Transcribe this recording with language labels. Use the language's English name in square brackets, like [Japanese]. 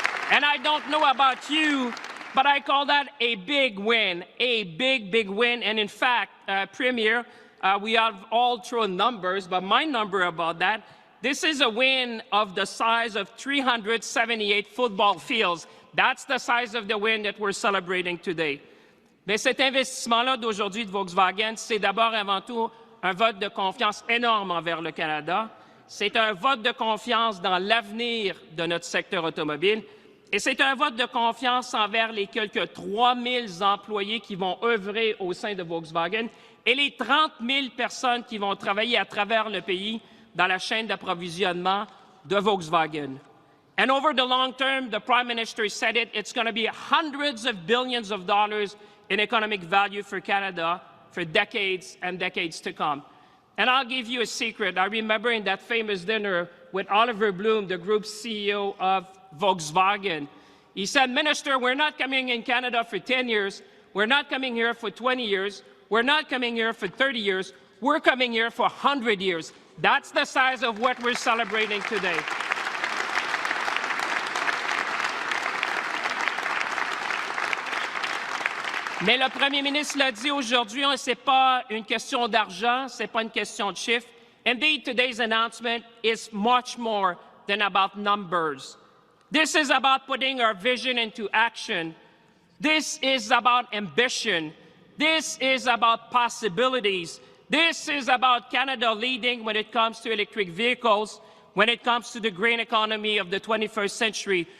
[English] And I don't know about you, but I call that a big win, a big, big win. And in fact, Premier, we have all thrown numbers, but my number about that, this is a win of the size of 378 football fields. That's the size of the win that we're celebrating today. [French] Mais cet investissement-là d'aujourd'hui de Volkswagen, c'est d'abord avant tout un vote de confiance énorme envers le Canada. C'est un vote de confiance dans l'avenir de notre secteur automobile. Et c'est un vote de confiance envers les quelques 3000 employés qui vont œuvrer au sein de Volkswagen et les 30 000 personnes qui vont travailler à travers le pays dans la chaîne d'approvisionnement de Volkswagen. [English] And over the long term, the Prime Minister said it, it's going to be hundreds of billions of dollars in economic value for Canada for decades and decades to come. And I'll give you a secret. I remember in that famous dinner with Oliver Blome, the group CEO of Volkswagen. He said, Minister, we're not coming in Canada for 10 years. We're not coming here for 20 years. We're not coming here for 30 years. We're coming here for 100 years. That's the size of what we're celebrating today. [French] Mais le premier ministre l'a dit aujourd'hui, ce n'est pas une question d'argent, ce n'est pas une question de chiffres. [English] Indeed, today's announcement is much more than about numbers. This is about putting our vision into action. This is about ambition. This is about possibilities. This is about Canada leading when it comes to electric vehicles, when it comes to the green economy of the 21st century.